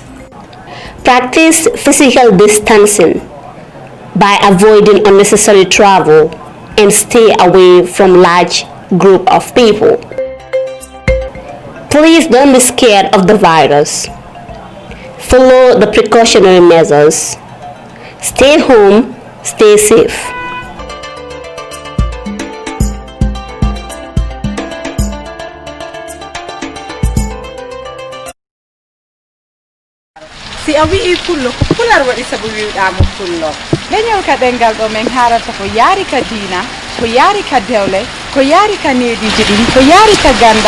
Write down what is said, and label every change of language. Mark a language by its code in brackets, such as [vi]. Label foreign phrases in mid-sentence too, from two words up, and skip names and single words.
[en] Practice physical distancing by avoiding unnecessary travel and stay away from large groups of people. Please don't be scared of the virus. Follow the precautionary measures. Stay home, stay safe. [ff] si a wi'i pullo ko pular waɗi sabu wi'uɗamo pullo leñol ka ɗengal ɗo min harata ko yaari ka diina ko yaari ka dewle ko yaari ka neediji ɗin ko yaari ka gandal